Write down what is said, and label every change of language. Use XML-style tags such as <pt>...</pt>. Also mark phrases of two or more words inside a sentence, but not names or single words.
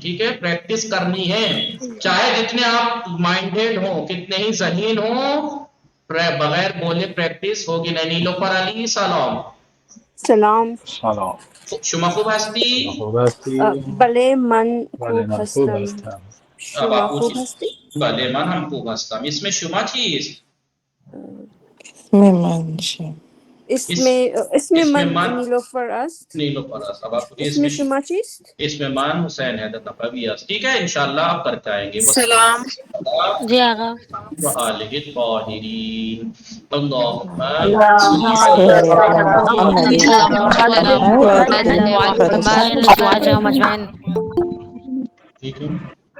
<ur>ٹھیک ہے، پریکٹس کرنی ہے، چاہے جتنے آپ مائنڈڈ ہو، کتنے ہی ذہین ہو، بغیر بولے پریکٹس ہوگی نہیں. نیلوفر علی سلام.</ur> <fa>سلام. شما خوب هستی؟ بله من خوب هستم.</fa> <ur>अब</ur> <fa>شما</fa> <ur>आप</ur> <fa>خوب</fa> <ur>पूछिए।</ur> <fa>هستی؟ بله من هم خوب هستم. اسم شما چیست؟ اسم من نیلوفر است. نیلوفر است.</fa> <ur>اب آپ پوچھیے</ur> <fa>اسم شما چیست؟ اسم من حسین حیدر نقوی است.</fa> <ur>ٹھیک ہے انشاءاللہ آپ کرتے آئیں گے. سلام. جی آقا.</ur> <ar>وآلہ الطاہرین. اللہم محمد وعلى آل محمد وعلى آل محمد.</ar> <ur>ٹھیک ہے.</ur>